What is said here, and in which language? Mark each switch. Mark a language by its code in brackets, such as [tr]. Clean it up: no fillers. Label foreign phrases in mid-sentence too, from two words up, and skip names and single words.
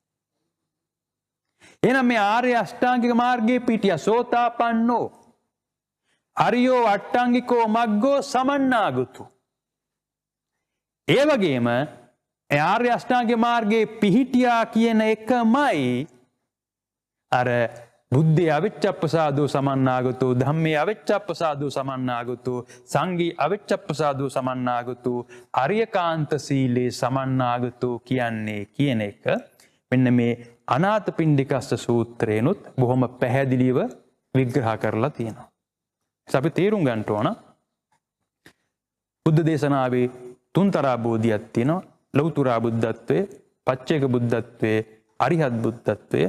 [si] එහෙනම් මේ ආර්ය අෂ්ටාංගික මාර්ගයේ පිහිටියා [pi] සෝතාපන්නෝ අරියෝ අට්ටාංගිකෝ මග්ගෝ සමන්නාගතු. [si] ඒ වගේම ආර්ය අෂ්ටාංගික මාර්ගයේ පිහිටියා කියන එකමයි අර [pi] බුද්ධේ අවිච්ඡප්පසාදෝ සමන්නාගතෝ, ධම්මේ අවිච්ඡප්පසාදෝ සමන්නාගතෝ, සංඝේ අවිච්ඡප්පසාදෝ සමන්නාගතෝ, අරියකාන්ත සීලේ සමන්නාගතෝ [si] කියන්නේ කියන එක මෙන්න මේ අනාථපිණ්ඩිකස්ස සූත්‍රේනොත් බොහොම පැහැදිලිව විග්‍රහ කරලා තියෙනවා. අපි තේරුම් ගන්න ඕන බුද්ධ දේශනාවේ තුන්තරා බෝධියක් තියෙනවා. ලෞතුරා බුද්ධත්වයේ, පච්චේක බුද්ධත්වයේ, අරිහත් බුද්ධත්වය.